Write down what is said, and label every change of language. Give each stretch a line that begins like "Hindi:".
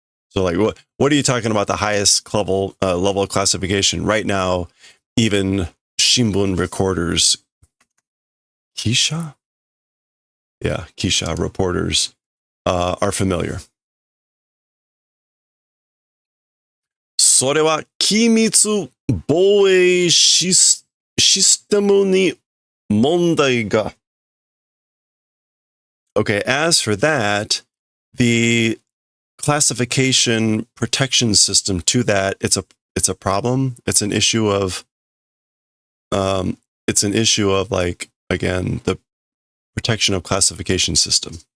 English: So like, what are you talking about? The highest level of classification right now? Even Shimbun recorders, Kisha, yeah, Kisha reporters are familiar.
Japanese: それは機密防衛システムに問題が.
English: Okay, as for that, the classification protection system to that, it's a problem. It's an issue of like, again, the protection of classification system.